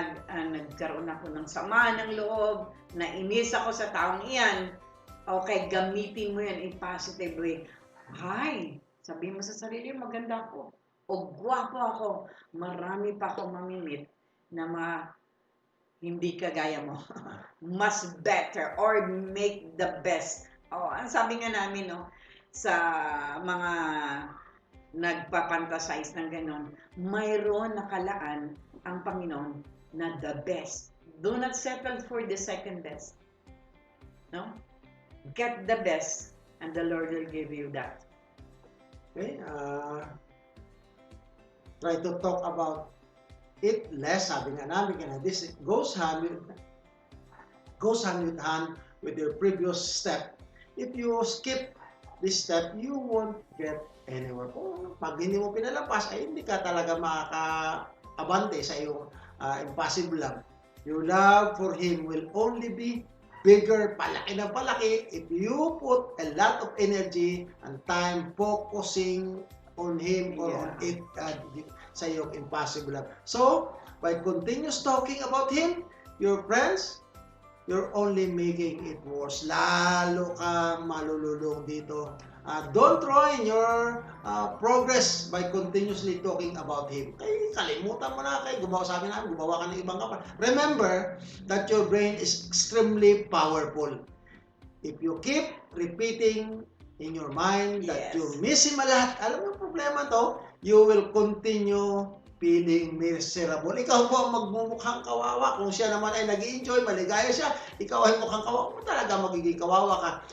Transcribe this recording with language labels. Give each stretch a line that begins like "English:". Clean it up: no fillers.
Filipino: Nagkaroon ako ng sama ng loob, nainis ako sa taong iyan. Okay, gamitin mo yan
English: in positive way.
Filipino: Hi, sabi mo sa sarili, maganda ako. O gwapo ako. Marami pa ako mamimit na hindi kagaya mo.
English: Mas better or make the best.
Filipino: Ang sabi nga namin, no, sa mga nagpapantasize ng ganon, mayroon nakalaan ang Panginoon na
English: the best. Do not settle for the second best. No? Get the best and the Lord will give you that. Okay, try to talk about it less.
Filipino: Sabi nga namin,
English: this goes hand with hand with your previous step. If you skip this step, you won't get anywhere.
Filipino: Kung pag hindi mo pinalapas, ay hindi ka talaga makaka-abante sa iyong impossible love.
English: Your love for Him will only be bigger,
Filipino: palaki na palaki,
English: if you put a lot of energy and time focusing on Him or on it,
Filipino: sa iyong
English: impossible love. So, by continuous talking about Him, your friends, you're only making it worse.
Filipino: Lalo kang malululong dito.
English: Don't ruin your progress by continuously talking about Him.
Filipino: Kaya kalimutan mo na, sabi namin, gumawa ka ng ibang kapal.
English: Remember that your brain is extremely powerful. If you keep repeating in your mind that you miss Him a lot,
Filipino: alam mo yung problema to,
English: you will continue feeling miserable.
Filipino: Ikaw po ang magmumukhang kawawa. Kung siya naman ay nag-enjoy, maligaya siya, ikaw ay mukhang kawawa, mo talaga magiging kawawa ka.